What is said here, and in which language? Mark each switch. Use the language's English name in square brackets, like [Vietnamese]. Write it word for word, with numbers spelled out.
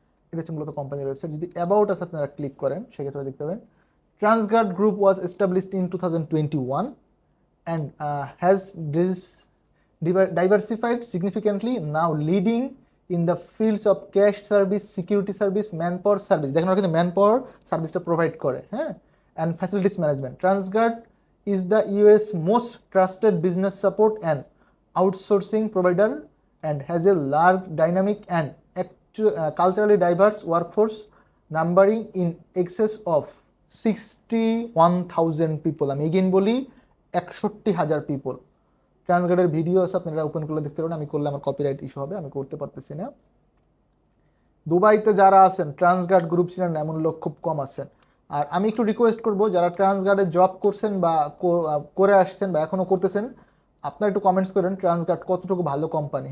[Bangla] এটা হচ্ছে মূলত কোম্পানির ওয়েবসাইট। যদি অ্যাবাউট আস আপনারা ক্লিক করেন সেক্ষেত্রে দেখতে পাবেন [English] Transguard group was established in two thousand twenty one and has dis diversified significantly, now leading in the fields of cash service, security service, manpower service, [Bangla] দেখেন ওরা কিন্তু manpower সার্ভিসটা প্রোভাইড করে, হ্যাঁ, [English] and facilities management. Transguard is the U S most trusted business support and outsourcing provider and has a large dynamic and actu- uh, culturally diverse workforce numbering in excess of sixty-one thousand people. [Bangla] আমি again বলি একষট্টি হাজার people. ট্রান্সগার্ডের video আছে, আপনারা open করলে দেখতে পারেন। আমি করলে আমার কপিরাইট ইস্যু হবে, আমি করতে পারতেছি না। দুবাইতে যারা আছেন ট্রান্সগার্ড গ্রুপ ছিলেন এমন লোক খুব কম আছেন। আর আমি একটু রিকোয়েস্ট করব, যারা ট্রান্সগার্ডে জব করছেন বা করে আসছেন বা এখনও করতেছেন, আপনারা একটু কমেন্টস করেন ট্রান্সগার্ড কতটুকু ভালো কোম্পানি।